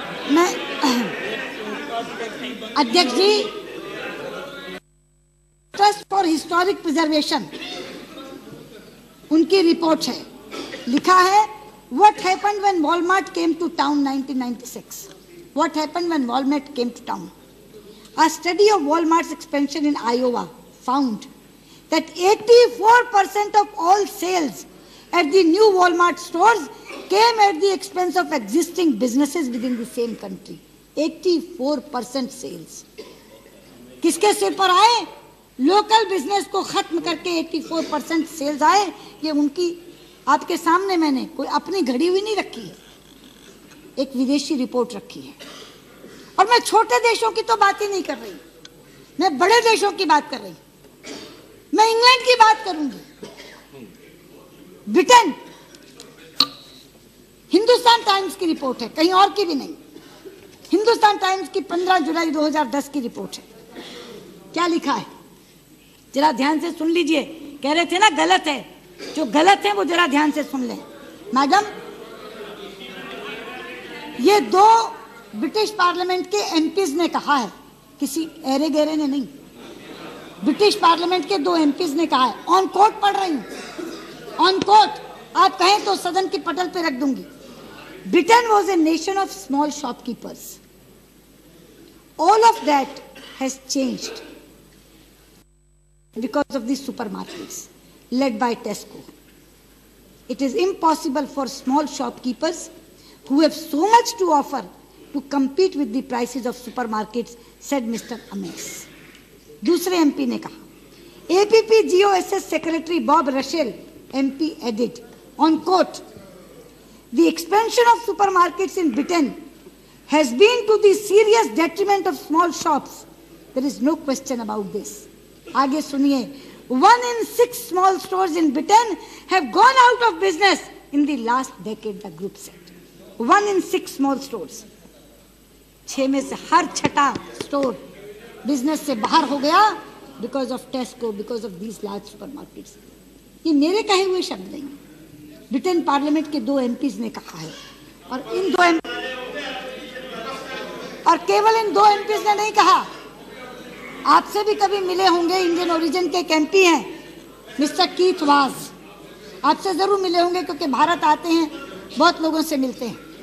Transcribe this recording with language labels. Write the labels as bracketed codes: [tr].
[hi] मैं अध्यक्ष जी, trust for historic preservation, उनकी रिपोर्ट है, लिखा है [en] what happened when Walmart came to town [hi] 1996। [en] What happened when Walmart came to town? A study of Walmart's expansion in Iowa found that 84% of all sales at the new Walmart stores came at the expense of existing businesses within the same country. [hi] 84% sales. किसके सिर पर आए? Local business को खत्म करके 84% sales आए। ये उनकी आपके सामने मैंने कोई अपनी घड़ी हुई नहीं रखी है, एक विदेशी रिपोर्ट रखी है। और मैं छोटे देशों की तो बात ही नहीं कर रही, मैं बड़े देशों की बात कर रही। मैं इंग्लैंड की बात करूंगी, ब्रिटेन। हिंदुस्तान टाइम्स की रिपोर्ट है, कहीं और की भी नहीं। हिंदुस्तान टाइम्स की 15 जुलाई 2010 की रिपोर्ट है। क्या लिखा है जरा ध्यान से सुन लीजिए। कह रहे थे ना गलत है, जो गलत है वो जरा ध्यान से सुन लें। मैडम, ये 2 ब्रिटिश पार्लियामेंट के एमपीज ने कहा है, किसी एरे गहरे ने नहीं। ब्रिटिश पार्लियामेंट के 2 एमपीज ने कहा है, ऑन कोट पढ़ रही हूं, ऑन कोट, आप कहें तो सदन की पटल पे रख दूंगी। [en] Britain was a nation of small shopkeepers. All of that has changed because of these supermarkets led by Tesco. It is impossible for small shopkeepers who have so much to offer to compete with the prices of supermarkets, said Mr. Ames. [hi] दूसरे MP ने कहा, [en] APP GOSS Secretary Bob Russell MP added, on quote, the expansion of supermarkets in Britain has been to the serious detriment of small shops. There is no question about this. [hi] आगे सुनिए, [en] 1 in 6 small stores in Britain have gone out of business in the last decade, the group said. 1 in 6 small stores. [hi] 6 में से हर 6ठा store business से बाहर हो गया [en] because of Tesco, because of these large supermarkets. [hi] ये मेरे कहे हुए शब्द नहीं, ब्रिटेन पार्लियामेंट के 2 एमपीज ने कहा है। और इन 2 और केवल इन 2 एमपीज ने नहीं कहा, आपसे भी कभी मिले होंगे, इंडियन ओरिजिन के एक एमपी हैं मिस्टर कीथ वाज, आपसे जरूर मिले होंगे क्योंकि भारत आते हैं, बहुत लोगों से मिलते हैं।